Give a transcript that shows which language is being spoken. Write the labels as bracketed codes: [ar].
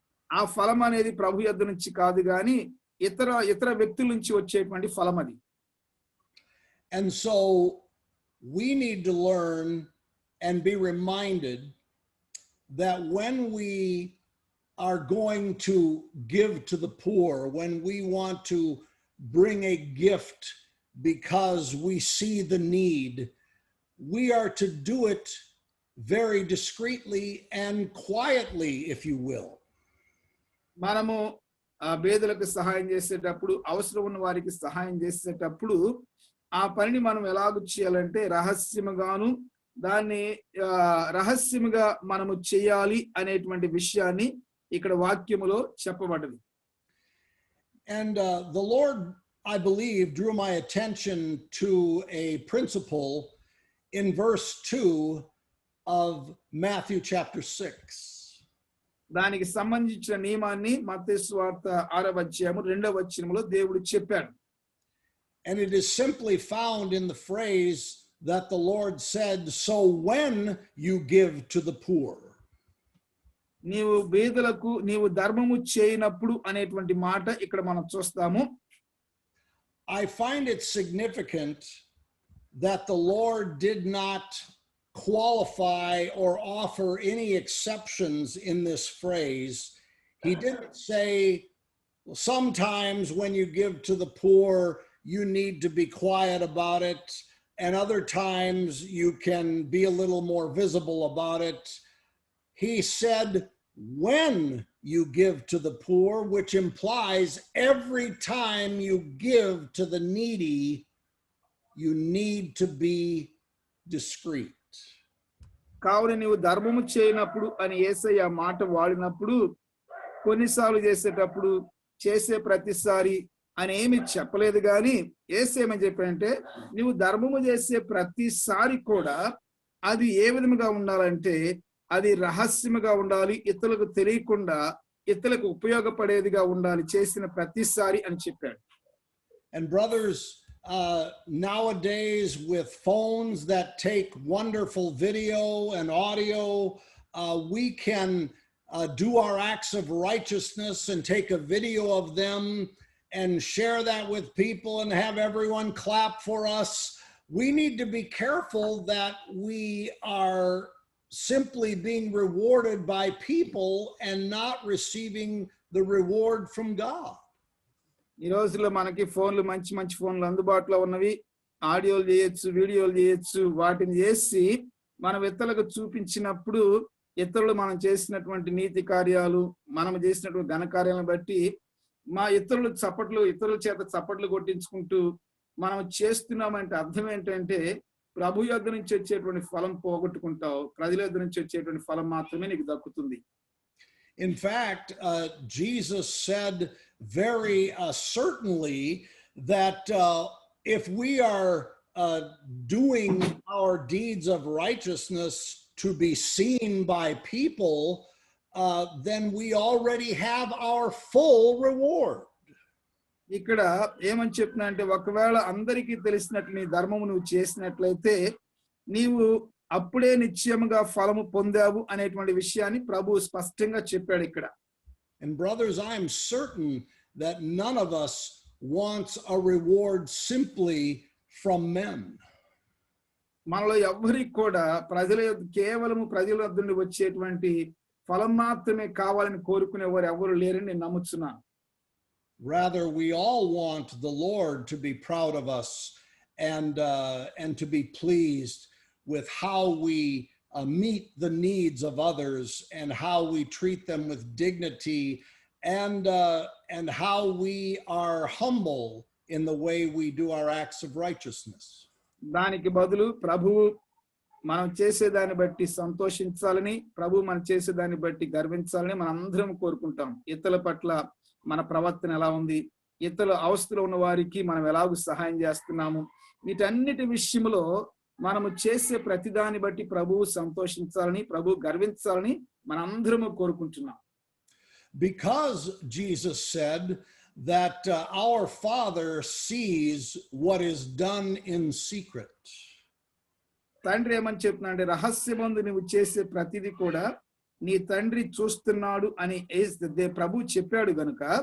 [te] ఆ ఫలం అనేది ప్రభు యొద్ద నుంచి కాదు గాని ఇతర వ్యక్తుల నుంచి వచ్చేటువంటి ఫలం అది. [en] And so we need to learn and be reminded that when we are going to give to the poor, when we want to bring a gift because we see the need, we are to do it very discreetly and quietly, if you will. [te] మనము పేదలకు సహాయం చేసేటప్పుడు, అవసరం ఉన్న వారికి సహాయం చేసేటప్పుడు ఆ పనిని మనం ఎలాగ చేయాలంటే రహస్యముగాను దాన్ని రహస్యముగా మనము చేయాలి అనేటువంటి విషయాన్ని ఇక్కడ వాక్యములో చెప్పబడింది. [en] And the Lord, I believe, drew my attention to a principle in verse 2 of Matthew chapter 6. [te] దానికి సంబంధించిన నియమాన్ని మత్తయి సువార్త 6వ అధ్యాయము 2వ వచనములో దేవుడు చెప్పాడు. [en] And it is simply found in the phrase that the Lord said, so when you give to the poor. [te] నీవు బీదలకు నీవు ధర్మము చేయనప్పుడు అనేటువంటి మాట ఇక్కడ మనం చూస్తాము. [en] I find it significant that the Lord did not qualify or offer any exceptions in this phrase. He didn't say, well, sometimes when you give to the poor, you need to be quiet about it, and other times you can be a little more visible about it. He said, when you give to the poor, which implies every time you give to the needy, you need to be discreet. [te] కావున నీవు ధర్మము చేయనప్పుడు అని యేసయ్య మాట వాడినప్పుడు, కొన్నిసార్లు చేసేటప్పుడు, చేసే ప్రతిసారి అని ఏమి చెప్పలేదు. కానీ యేసేమని చెప్పాడంటే నువ్వు ధర్మము చేసే ప్రతిసారి కూడా అది ఏ విధముగా ఉండాలంటే అది రహస్యముగా ఉండాలి, ఇతరులకు తెలియకుండా ఇతరులకు ఉపయోగపడేదిగా ఉండాలి చేసిన ప్రతిసారి అని చెప్పాడు. [en] And brothers, nowadays with phones that take wonderful video and audio, we can do our acts of righteousness and take a video of them and share that with people and have everyone clap for us. We need to be careful that we are simply being rewarded by people and not receiving the reward from God. [te] ఈ రోజుల్లో మనకి ఫోన్లు మంచి మంచి ఫోన్లు అందుబాటులో ఉన్నవి, ఆడియోలు చేయొచ్చు, వీడియోలు చేయొచ్చు. వాటిని చేసి మనం ఇతరులకు చూపించినప్పుడు ఇతరులు మనం చేసినటువంటి నీతి కార్యాలు, మనం చేసినటువంటి ఘన కార్యాలను బట్టి ఇతరుల చేత చప్పట్లు కొట్టించుకుంటూ మనం చేస్తున్నామంటే అర్థం ఏంటంటే ప్రభు యొద్ద నుంచి వచ్చేటువంటి ఫలం పోగొట్టుకుంటావు, ప్రజల యొద్ద నుంచి వచ్చేటువంటి ఫలం మాత్రమే నీకు దక్కుతుంది. [en] In fact, Jesus said very certainly that if we are doing our deeds of righteousness to be seen by people, then we already have our full reward. [te] ఇక్కడ ఏమని చెప్తున్నా అంటే ఒకవేళ అందరికీ తెలిసినట్లు నీ ధర్మము నువ్వు చేసినట్లయితే నీవు అప్పుడే నిశ్చయముగా ఫలము పొందావు అనేటువంటి విషయాన్ని ప్రభు స్పష్టంగా చెప్పాడు ఇక్కడ. [en] And brothers, I am certain that none of us wants a reward simply from men. [te] మనలో ఎవ్వరికి కూడా కేవలము ప్రజల వద్ద నుండి వచ్చేటువంటి ఫలం మాత్రమే కావాలని కోరుకునేవారు ఎవరు లేరని నేను నమ్ముతున్నాను. [en] Rather, we all want the Lord to be proud of us and to be pleased with how we meet the needs of others and how we treat them with dignity and how we are humble in the way we do our acts of righteousness. [te] దానికి బదులు ప్రభువు మనం చేసేదాన్ని బట్టి సంతోషించాలని, ప్రభు మనం చేసేదాన్ని బట్టి గర్వించాలని మనం అందరం కోరుకుంటాం. ఇతరుల పట్ల మన ప్రవర్తన ఎలా ఉంది, ఇతరుల అవస్థలో ఉన్న వారికి మనం ఎలాగూ సహాయం చేస్తున్నాము, వీటన్నిటి విషయంలో మనము చేసే ప్రతిదాన్ని బట్టి ప్రభువు సంతోషించాలని, ప్రభు గర్వించాలని మనందరము కోరుకుంటున్నాం. [en] Because Jesus said that our Father sees what is done in secret. [te] తండ్రి ఏమని చెప్తున్నాడు, రహస్యమందు నువ్వు చేసే ప్రతిదీ కూడా నీ తండ్రి చూస్తున్నాడు అని ప్రభు చెప్పాడు గనుక.